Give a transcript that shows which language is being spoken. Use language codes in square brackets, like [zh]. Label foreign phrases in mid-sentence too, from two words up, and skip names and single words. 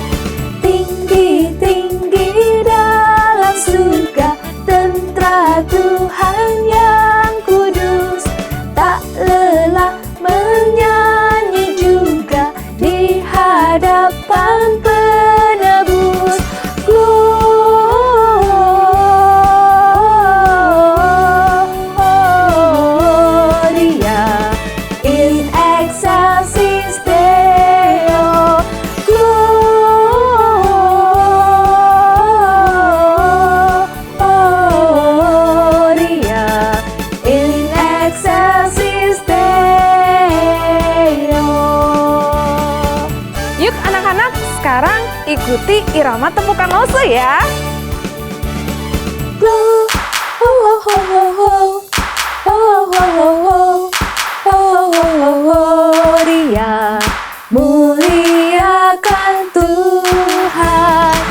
[id] Tinggi-tinggi dalam surga, tentara Tuhan yang kudus. Tak lelah menyanyi juga di hadapan penebus. [la] Gloria in excelsis Deo. Gloria in excelsis Deo. [id] Yuk anak-anak, sekarang ikuti irama tepukan Lause ya. Gloria, muliakan Tuhan.